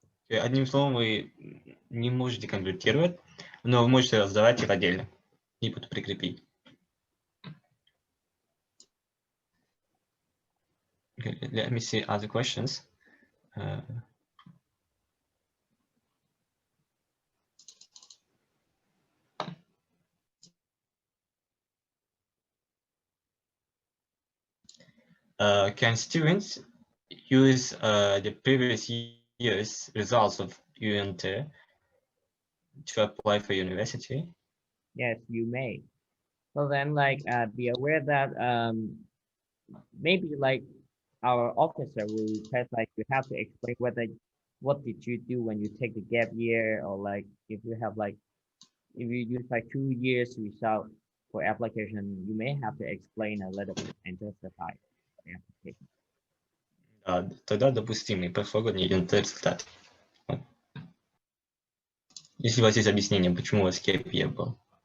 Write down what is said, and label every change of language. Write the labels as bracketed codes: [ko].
[ru] Одним словом, вы не можете конвертировать, но вы можете сдавать их отдельно и потом прикрепить. [en] Okay, let me see other questions. Can students use the previous year's results of UNT to apply for university? Yes, you may. So then like be aware that maybe like our officer will request like you have to explain what did you do when you take the gap year, or like if you have like if you use like 2 years result for application, you may have to explain a little bit and justify the application. [ru] Тогда допустимый прошлогодний результат. Если у вас есть объяснение, почему у вас gap year был.